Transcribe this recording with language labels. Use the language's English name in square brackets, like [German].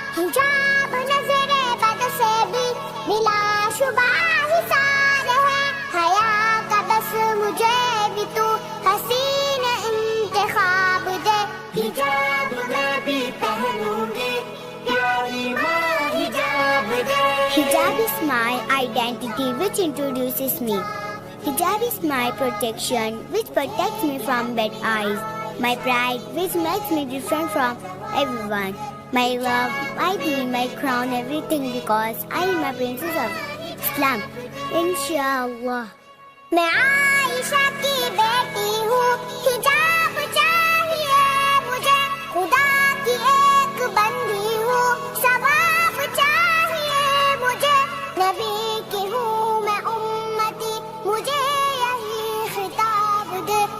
[Urdu] حجاب نظر بد سے بھی بلا شبہ حصار ہے. حیا کا بس مجھے بھی تو حسین انتخاب دے. حجاب میں بھی پہنوں گی پیاری ماں حجاب دے. [English] Hijab is my identity which introduces me. Hijab is my protection which protects me from bad eyes. My pride which makes me different from everyone. My love, my dream, my crown, everything because I am a princess of Islam. Inshallah. [Urdu] میں عائشہ کی بیٹی ہوں, حجاب چاہیے مجھے, خدا کی ایک بندی ہوں, ثواب چاہیے مجھے, نبی کی ہوں میں امتی, مجھے یہی خطاب دے.